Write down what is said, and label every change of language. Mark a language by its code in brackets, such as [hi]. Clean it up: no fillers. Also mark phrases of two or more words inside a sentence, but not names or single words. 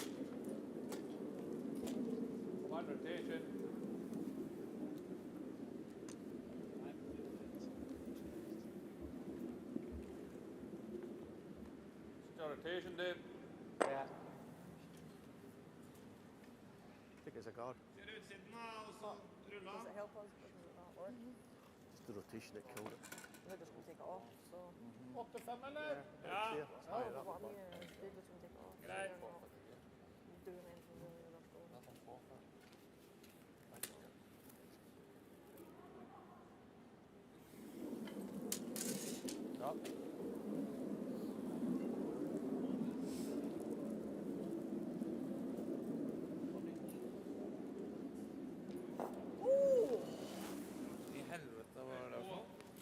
[en] One rotation. Still rotation, Dave. Yeah. Thick as a guard. [no] Ser utsiden da, og så rulla. [en] Does it help us? Does it not work? It's the rotation that killed it. They're just going to take it off, so... [no] 8-5, eller? Ja. [en] There. Oh, but what I mean is they're just going to take it off. So [no] Greit. [en] they're not doing anything really with that going. [no] Ja. I helvete, hva var det for noe?